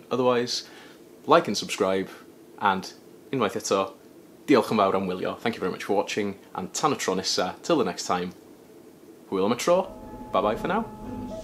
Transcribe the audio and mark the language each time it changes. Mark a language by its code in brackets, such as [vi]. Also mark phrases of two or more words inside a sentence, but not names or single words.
[en] Otherwise, like and subscribe, and [cy] unwaith eto, diolch yn fawr am wylio. [en] Thank you very much for watching, and [cy] tan y tro nesa, [en] till the next time, [cy] hwyl am y tro, [en] bye bye for now.